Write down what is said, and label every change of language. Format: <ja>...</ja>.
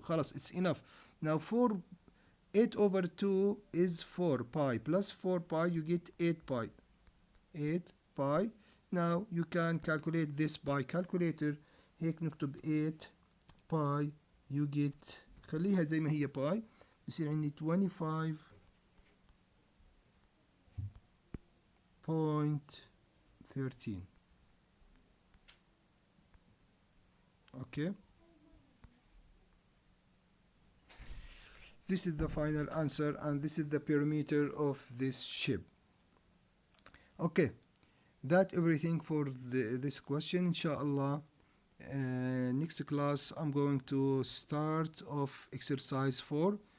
<ar>خلاص,</ar> <en>it's enough. Now 8 over 2 is 4 pi plus 4 pi, you get 8 pi. 8 pi. Now you can calculate this by calculator.</en> <ar>هيك نكتب 8 pi,</ar> <en>you get,</en> <ar>خليها زي ما هي pi, بصير عندي 25.13.</ar> <en>Okay, this is the final answer, and this is the perimeter of this ship. Okay, that everything for this question. Inshallah, next class I'm going to start off exercise 4.</en>